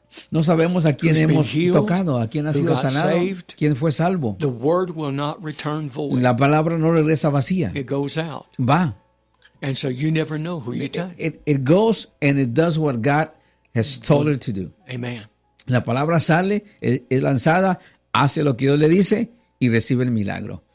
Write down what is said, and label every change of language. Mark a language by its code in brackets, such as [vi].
[es] No sabemos a quién hemos tocado, a quién ha sido sanado, quién fue salvo. [en] The word will not return void. [es] La palabra no regresa vacía. [en] It goes out. [es] Va. [en] And so you never know who you touch. It goes and it does what God has told it to do. Amen. [es] La palabra sale, es lanzada, hace lo que Dios le dice y recibe el milagro.